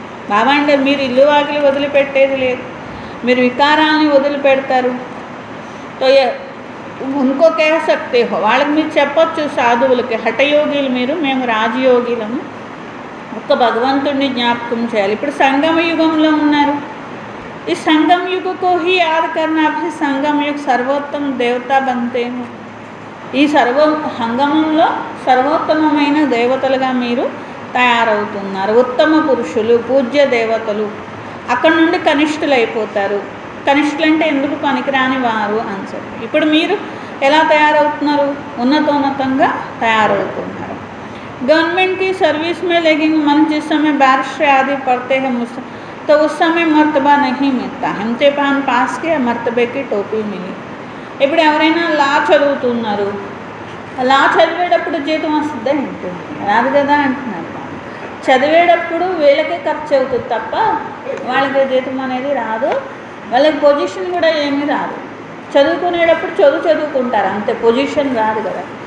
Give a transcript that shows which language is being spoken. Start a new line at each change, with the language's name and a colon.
Telugu: బాబా అంటే మీరు ఇల్లు వాకిలి వదిలిపెట్టేది లేదు, మీరు వికారాలని వదిలిపెడతారు.
Hindi: తో ఇంకో కహ సక్తే హో,
Telugu: వాళ్ళకి మీరు చెప్పొచ్చు సాధువులకి, హఠయోగిలు మీరు, మేము రాజయోగిలము, ఒక్క భగవంతుడిని జ్ఞాపకం చేయాలి. ఇప్పుడు సంగమ యుగంలో ఉన్నారు, ఈ
Hindi: సంగम युग को ही याद करना, आपसे संगम युग सर्वोत्तम देवता बनते हैं.
Telugu: ఈ సంగమంలో సర్వోత్తమమైన దేవతలుగా మీరు తయారవుతున్నారు, ఉత్తమ పురుషులు, పూజ్య దేవతలు. అక్కడ నుండి కనిష్ఠులు అయిపోతారు. కనిష్ఠులు అంటే ఎందుకు పనికిరాని వారు అని చెప్పి. ఇప్పుడు మీరు ఎలా తయారవుతున్నారు, ఉన్నతంగా తయారవుతున్నారు.
Hindi: गवर्नमेंट की सर्विस में लेकिन मन जिस समय बारिश आदि पड़ते हैं तो उस समय मर्तबा नहीं मिलता. इम्तिहान पास किया, मर्तबे की टोपी मिली.
Telugu: ఇప్పుడు ఎవరైనా లా చదువుతున్నారు, లా చదివేటప్పుడు జీతం వస్తుందా ఏంటి, రాదు కదా అంటున్నారు. చదివేటప్పుడు వీళ్ళకే ఖర్చు అవుతుంది తప్ప వాళ్ళకి జీతం అనేది రాదు, వాళ్ళకి పొజిషన్ కూడా ఏమీ రాదు. చదువుకునేటప్పుడు చదువుకుంటారు అంతే, పొజిషన్ రాదు కదా.